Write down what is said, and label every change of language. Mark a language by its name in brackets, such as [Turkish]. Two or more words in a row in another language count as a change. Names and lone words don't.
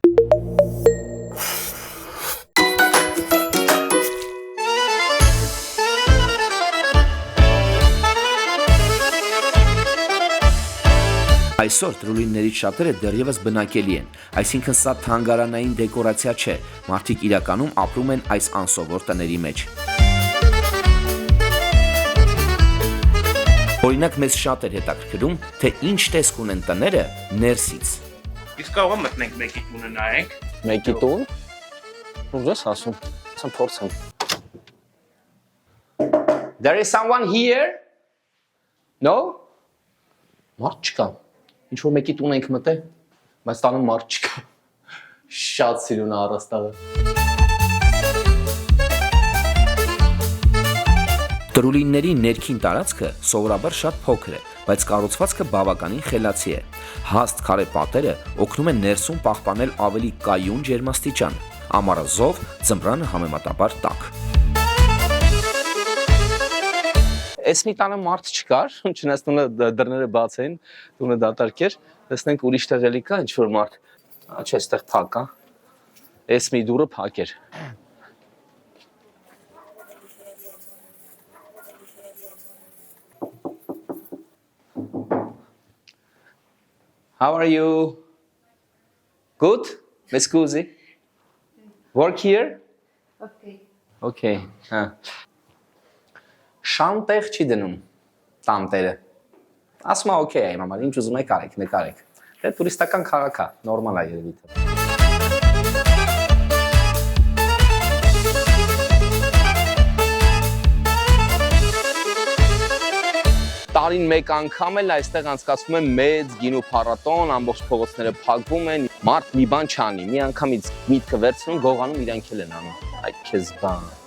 [Armenian] Այսօր տրուլիններից շատերը դեռևս բնակելի են, այսինքն սա թանգարանային դեկորացիա չէ, մարդիկ իրականում ապրում են այս անսովոր տների մեջ։ Օրինակ մեզ շատ էր հետաքրքրում, թե ինչ տեսք ունեն տները ներսից։ Իսկ կարող եմ մտնենք մեկի տունը նայենք։ Մեկի տուն։ Ո՞ւր ես ասում։ Ասեմ փորձեմ։ [English] There is someone here? No? [Armenian] Մարդ չկա։ Ինչ որ մեկի տուն ենք մտել, բայց տանը մարդ չկա։ Շատ սիրուն է առաստաղը։ Տրուլինների ներքին տարածքը սովորաբար շատ փոքր է, բայց կառուցվածքը բավականին խելացի է։ Հաստ քարե պատերը օգնում են ներսում պահպանել ավելի կայուն ջերմաստիճան, ամառը զով, ձմռանը համեմատաբար տաք։ Այս մի տանը մարդ չկար, չնայած տունը դռները բաց էին, տունը դատարկ էր, տեսնենք ուրիշ տեղ էլի կա ինչ-որ մարդ։ Չէ, այստեղ փակ է։ Այս մի դուռը փակ էր։ [English] How are you? Good? Miss Cusi? Work here? Okay. Okay. [Armenian] Շան տեղ չի դնում տանտերը։ Ասում է օքեյ է, մամա, ինչ ուզում եք արեք, նկարեք։ Դե տուրիստական քաղաք է, նորմալ է երևի թե։ Տարին մեկ անգամ էլ այստեղ անցկացվում է մեծ գինու փառատոն, ամբողջ փողոցները փակվում են, մարդ մի բան չանի, մի անգամից միտքը վերցնում, գողանում իրանք էլ են անում։ Այ քեզ բան։